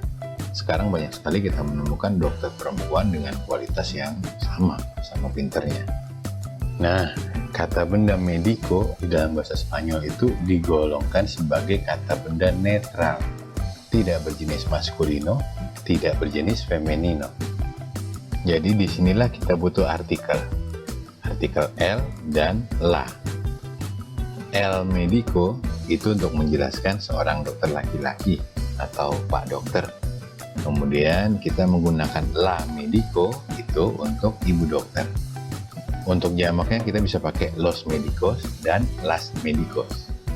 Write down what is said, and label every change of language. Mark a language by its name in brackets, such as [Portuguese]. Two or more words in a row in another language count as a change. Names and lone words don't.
[Indonesian] Sekarang banyak sekali kita menemukan dokter perempuan dengan kualitas yang sama pinternya. Nah, kata benda medico di dalam bahasa Spanyol itu digolongkan sebagai kata benda netral. Tidak berjenis maskulino, tidak berjenis femenino. Jadi disinilah kita butuh artikel el dan la. [Spanish] El medico [Indonesian] itu untuk menjelaskan seorang dokter laki-laki atau pak dokter. Kemudian kita menggunakan [Spanish] la medico [Indonesian] itu untuk ibu dokter. Untuk jamaknya kita bisa pakai [Spanish] los medicos [Indonesian] dan [Spanish] las medicos.